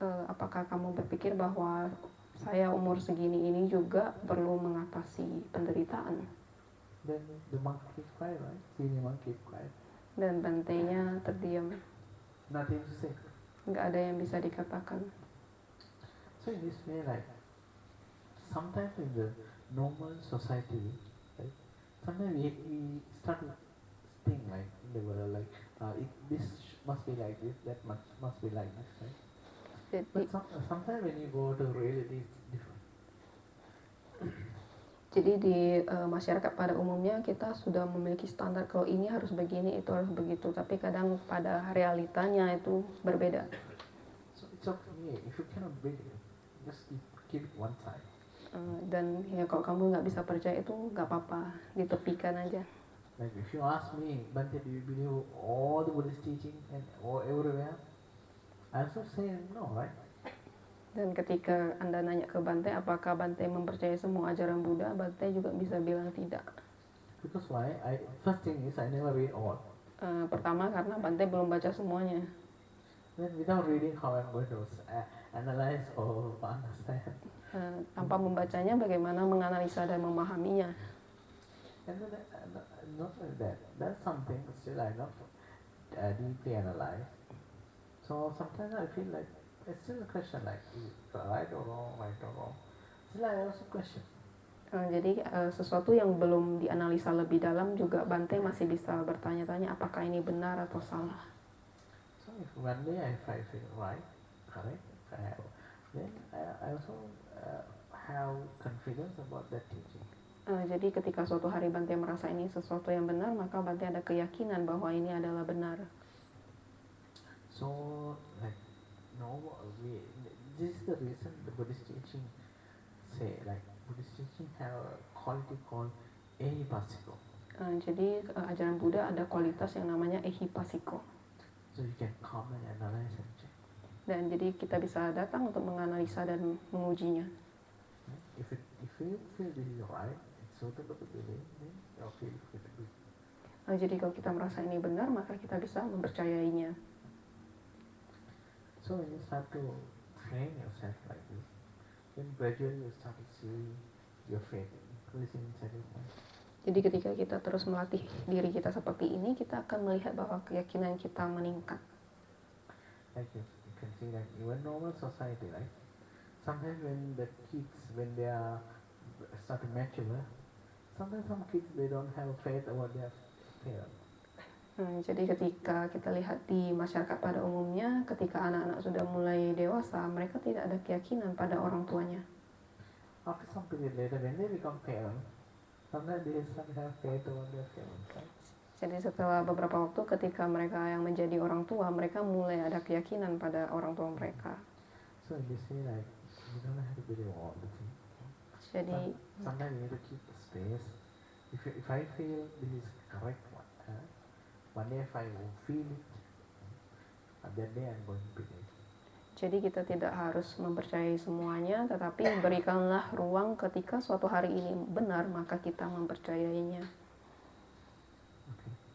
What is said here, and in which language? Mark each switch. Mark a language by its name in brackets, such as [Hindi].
[Indonesian] Apakah kamu berpikir bahwa saya umur segini ini juga perlu mengatasi penderitaan? [English] Then the monk keeps quiet, right? Senior monk keeps quiet. [Indonesian] Dan bantenya terdiam. [English] Nothing to say. [Indonesian] Nggak ada yang bisa dikatakan. [English] So in this way, like sometimes in the normal society, right? Sometimes we start to think like in the world, like this must be like this, that must be like this, right? But sometimes when you go to reality, it's different. [Indonesian] Jadi di masyarakat pada umumnya kita sudah memiliki standar kalau ini harus begini, itu harus begitu. Tapi kadang pada realitanya itu berbeda. [English] So it's okay if you cannot believe it, just keep it one side. [Indonesian] Dan ya kalau kamu nggak bisa percaya itu nggak apa-apa, ditepikan aja. [English] Like if you ask me, Bante, do you believe all the Buddhist teaching and all everywhere? I also say no, right? [Indonesian] Dan ketika Anda nanya ke Bante, apakah Bante mempercayai semua ajaran Buddha, Bante juga bisa bilang tidak. [English] Because why? First thing is I never read all. [Indonesian] Pertama karena Bante belum baca semuanya. [English] Then without reading, how I'm going to analyze or understand? [Indonesian] Tanpa membacanya, bagaimana menganalisa dan memahaminya? [English] And then not like that. That's something still I not deeply analyze. So sometimes I feel like it's still a question like is it right or wrong, right or wrong. Still I also question. [Indonesian] Jadi sesuatu yang belum dianalisa lebih dalam juga Bante masih bisa bertanya-tanya apakah ini benar atau salah. [English] So if one day if I feel right, correct, then I also have confidence about that teaching. [Indonesian] Jadi ketika suatu hari Bante merasa ini sesuatu yang benar, maka Bante ada keyakinan bahwa ini adalah benar. [English] So, like, no, this is the reason the Buddhist teaching say, like, Buddhist teaching have a quality called ehipasiko. [Indonesian] Jadi ajaran Buddha ada kualitas yang namanya ehipasiko. [English] So you can come and analyze and check. [Indonesian] Dan jadi kita bisa datang untuk menganalisa dan mengujinya. [English] If you feel this is right, it's suitable to believe, then you feel free to believe. [Indonesian] Jadi kalau kita merasa ini benar, maka kita bisa mempercayainya. [English] So when you start to train yourself like this, then gradually you start to see your faith increasing inside your mind. [Indonesian] Jadi ketika kita terus melatih diri kita seperti ini, kita akan melihat bahwa keyakinan kita meningkat. [English] Like you can see that even normal society, right? Sometimes when the kids, when they are start to mature, sometimes some kids they don't have faith about their parents. [Indonesian] Jadi ketika kita lihat di masyarakat pada umumnya, ketika anak-anak sudah mulai dewasa, mereka tidak ada keyakinan pada orang tuanya. [English] After some period later, when they become parents, sometimes they start to have faith about their parents, right? [Indonesian] Jadi setelah beberapa waktu ketika mereka yang menjadi orang tua, mereka mulai ada keyakinan pada orang tua mereka. [English] So they say like, you don't have to believe all the things. [Indonesian] Jadi [English] Sometimes you need to keep the space. If I feel this is correct one day if I will feel it, that day I'm going to believe. [Indonesian] Jadi kita tidak harus mempercayai semuanya, tetapi berikanlah ruang ketika suatu hari ini benar, maka kita mempercayainya. [English] Okay.